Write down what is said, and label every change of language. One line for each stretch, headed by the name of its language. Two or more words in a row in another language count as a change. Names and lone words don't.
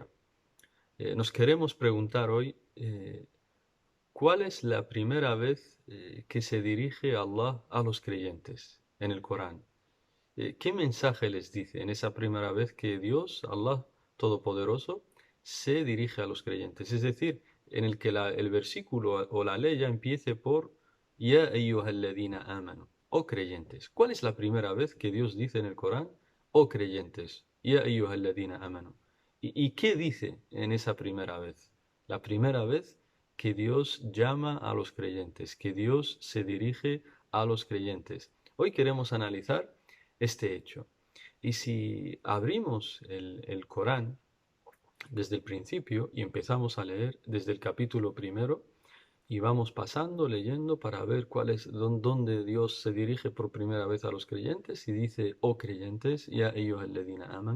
Spanish: Nos queremos preguntar hoy, ¿cuál es la primera vez que se dirige Allah a los creyentes en el Corán? ¿Qué mensaje les dice en esa primera vez que Dios, Allah Todopoderoso, se dirige a los creyentes? Es decir, en el que el versículo o la ley ya empiece por
Arabic: يا أيها الذين آمنوا,
Spanish: oh creyentes. ¿Cuál es la primera vez que Dios dice en el Corán, oh creyentes,
Arabic: يا أيها الذين آمنوا?
Spanish: ¿Y qué dice en esa primera vez? La primera vez que Dios llama a los creyentes, que Dios se dirige a los creyentes. Hoy queremos analizar este hecho. Y si abrimos el Corán desde el principio y empezamos a leer desde el capítulo primero y vamos pasando, leyendo para ver cuál es, dónde Dios se dirige por primera vez a los creyentes y dice, oh creyentes,
Arabic: يا أيها الذين آمنوا.